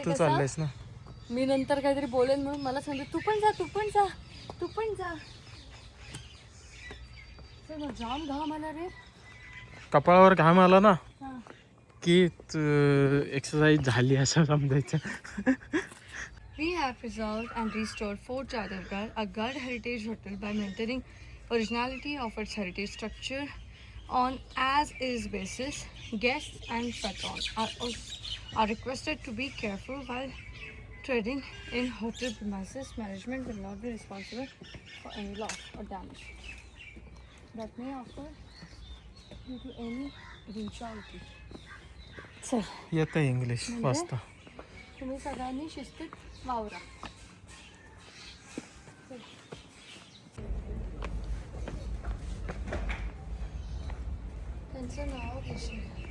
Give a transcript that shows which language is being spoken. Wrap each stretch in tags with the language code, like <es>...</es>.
<mr>तू चाललेस ना. मी नंतर काहीतरी बोलेन म्हणून मला सांगते तू पण जा, तू पण जा, तू पण जा. जाम घाम आला रे. कपाळावर घाम आला ना की एक्सरसाइज झाली असं समजायचं.</mr> <en>We have preserved and restored Fort Jadavgarh, a Gad heritage hotel, by maintaining originality of its heritage structure on as-is basis. Guests and patrons are requested to be careful while trading in hotel premises. Management will not be responsible for any loss or damage that may occur due to any eventuality.</en> <mr>चल, येतं English वाचता. तुम्ही सगळ्यांनी शिस्तीत वावरा. त्यांचं नाव घेशील.</mr>